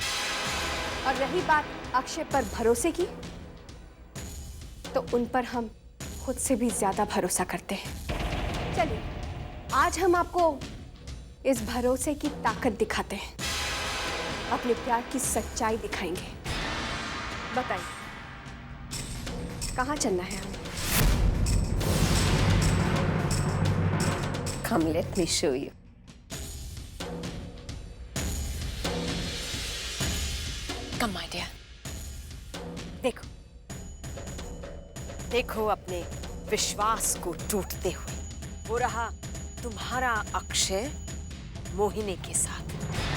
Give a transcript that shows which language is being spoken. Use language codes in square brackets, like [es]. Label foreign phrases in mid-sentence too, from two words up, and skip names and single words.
[hi] और रही बात अक्षय पर भरोसे की, तो उन पर हम खुद से भी ज्यादा भरोसा करते हैं। चलिए आज हम आपको इस भरोसे की ताकत दिखाते हैं, अपने प्यार की सच्चाई दिखाएंगे। बताइए कहाँ चलना है हमें? [en] Come, let me show you. Come, my dear. [hi] देखो देखो अपने विश्वास को टूटते हुए, वो रहा तुम्हारा अक्षय मोहिनी के साथ।